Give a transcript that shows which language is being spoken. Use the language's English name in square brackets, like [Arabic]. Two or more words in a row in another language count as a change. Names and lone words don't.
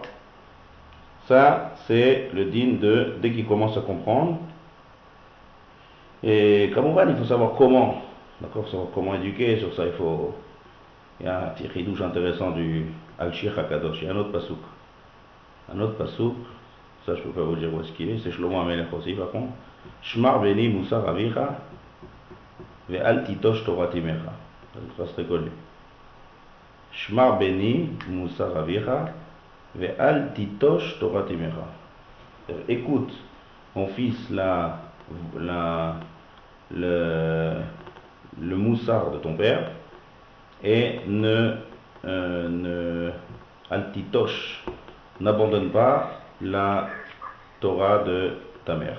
[French] Ça, c'est le din de, dès qu'il commence à comprendre. Et comme on va, il faut savoir comment. D'accord? Savoir comment éduquer, sur ça, il y a un petit ridouche intéressant du Al-Shir HaKadosh. Il y a un autre pasouk. Un autre pasouk, ça je ne peux pas vous dire où est-ce qu'il est, c'est Shlomo HaMelech aussi par contre. [Hebrew] שמע בני מוסר אביך ואל תטוש תורה תמך. [French] C'est une phrase très connue. [Hebrew] שמע בני מוסר אביך ואל תטוש תורה תמך. [French] Écoute, mon fils, le moussard de ton père, et altitosh, n'abandonne pas la Torah de ta mère.